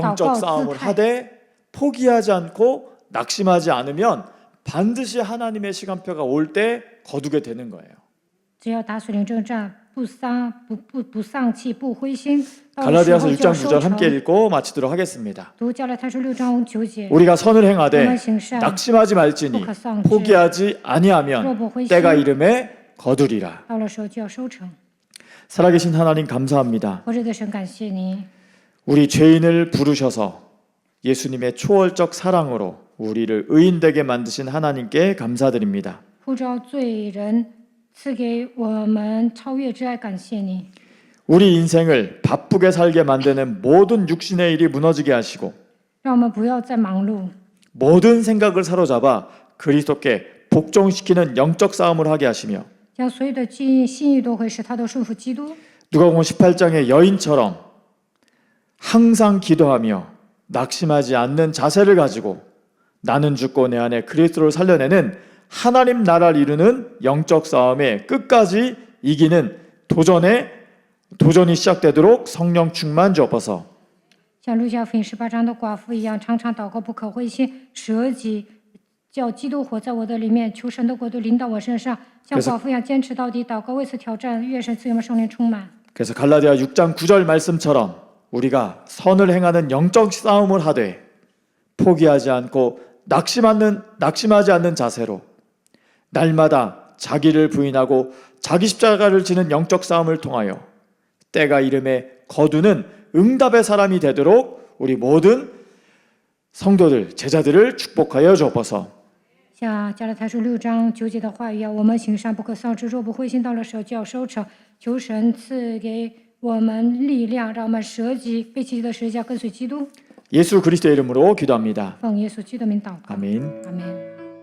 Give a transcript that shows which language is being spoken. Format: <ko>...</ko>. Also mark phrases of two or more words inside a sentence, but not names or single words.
<ko>영적</ko> <zh>告</zh> <ko>싸움을</ko> <zh>姿态。</zh> <ko>하되 포기하지 않고 낙심하지 않으면 반드시 하나님의 시간표가 올 때 거두게 되는 거예요.</ko> <zh>只要打水灵征战，不丧气，不灰心，到了时</zh> <ko>갈라디아서</ko> <zh>候就要</zh> <ko>6장</ko> <zh>收</zh> <ko>9절</ko> <zh>成。</zh> <ko>함께 읽고 마치도록 하겠습니다.</ko> <zh>读加拉太书6章9节，</zh> <ko>우리가 선을 행하되</ko> <zh>我们行善，</zh> <ko>낙심하지 말지니</ko> <zh>不可丧志，</zh> <ko>포기하지</ko> <zh>若</zh> <ko>아니하면</ko> <zh>不灰心，</zh> <ko>때가 이름에 거두리라.</ko> <zh>到了时候就要收成。</zh> <ko>살아계신 하나님 감사합니다.</ko> <zh>活着的神，感谢你，</zh> <ko>우리 죄인을 부르셔서 예수님의 초월적 사랑으로 우리를 의인되게 만드신 하나님께 감사드립니다.</ko> <zh>呼召罪人，赐给我们超越之爱，感谢你。</zh> <ko>우리 인생을 바쁘게 살게 만드는 모든 육신의 일이 무너지게 하시고</ko> <zh>让我们不要再忙碌，</zh> <ko>모든 생각을 사로잡아 그리스도께 복종시키는 영적 싸움을 하게 하시며</ko> <zh>将所有的心意都会使他都顺服基督。</zh> <ko>누가복음 18장의 여인처럼 항상 기도하며 낙심하지 않는 자세를 가지고 나는 죽고 내 안에 그리스도를 살려내는 하나님 나라를 이루는 영적 싸움에 끝까지 이기는 도전이 시작되도록 성령 충만 주옵소서.</ko> <zh>像路加福音18章的寡妇一样，常常祷告，不可灰心，舍己，叫基督活在我的里面，求神的国度临到我身上，像寡妇一样坚持到底，祷告为此挑战，愿神赐我们圣灵充满。</zh> <ko>그래서 갈라디아 6장 9절 말씀처럼 우리가 선을 행하는 영적 싸움을 하되 포기하지 않고 낙심하지 않는 자세로 날마다 자기를 부인하고 자기 십자가를 지는 영적 싸움을 통하여 때가 이름에 거두는 응답의 사람이 되도록 우리 모든 성도들, 제자들을 축복하여 주옵소서.</ko> <zh>像加拉太书6章9节的话语一样，我们行善不可丧志，若不灰心，到了时候就要收成。求神赐给我们力量，让我们舍己，背起的十字架，跟随基督。</zh> <ko>예수 그리스도의 이름으로 기도합니다.</ko> <zh>奉耶稣基督的名祷告，</zh> <ko>아멘.</ko> <zh>阿门。</zh>